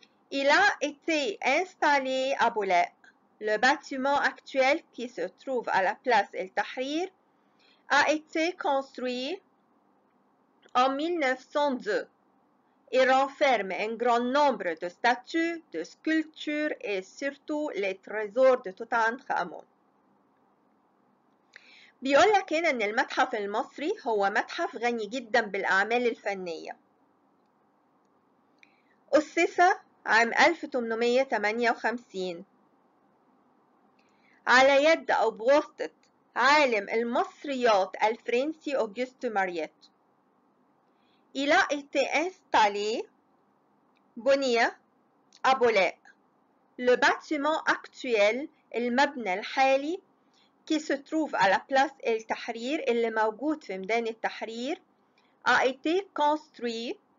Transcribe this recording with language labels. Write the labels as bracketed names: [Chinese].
[French] Il a été installé à Boulaq. Le bâtiment actuel qui se trouve à la place El Tahrir a été construit en 1902 et renferme un grand nombre de statues, de sculptures et surtout les trésors de Toutankhamon. [Arabic] بيقول لك هنا إن المتحف المصري هو متحف غني جدا بالأعمال الفنية. أسس عام 1858 على يد أو بواسطة عالم المصريات الفرنسي أوغست مارييت. [French] Il a été installé [Arabic] بني [French] à Boulaq. Le bâtiment actuel [Arabic] المبنى الحالي [French] qui se trouve à la place El Tahrir [Arabic] اللي موجود في ميدان التحرير [French] a été construit